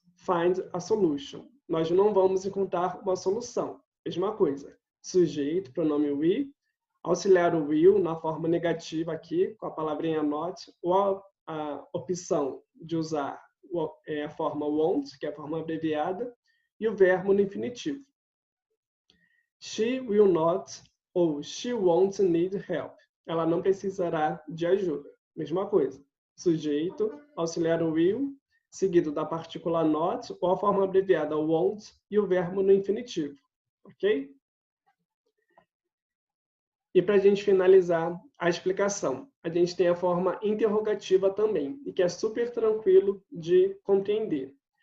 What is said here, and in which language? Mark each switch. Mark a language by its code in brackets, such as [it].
[en] find a solution. [pt] Nós não vamos encontrar uma solução. Mesma coisa. Sujeito, pronome we, auxiliar o will na forma negativa aqui, com a palavrinha not, ou a opção de usar a forma won't, que é a forma abreviada, e o verbo no infinitivo. [en] She will not ou she won't need help. [pt] Ela não precisará de ajuda. Mesma coisa. Sujeito, auxiliar o will, seguido da partícula not, ou a forma abreviada won't, e o verbo no infinitivo. Ok? E para a gente finalizar a explicação, a gente tem a forma interrogativa também, e que é super tranquilo de compreender.